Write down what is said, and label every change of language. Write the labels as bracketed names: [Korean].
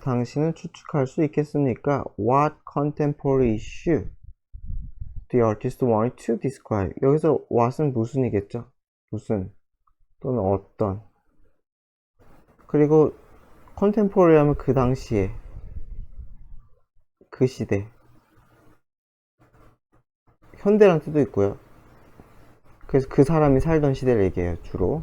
[Korean] 당신은 추측할 수 있겠습니까? [English] What contemporary issue the artist wanted to describe? [Korean] 여기서 what은 무슨이겠죠? 무슨 또는 어떤. 그리고 contemporary 하면 그 당시에, 그 시대. 현대란 뜻도 있고요. 그래서 그 사람이 살던 시대를 얘기해요, 주로.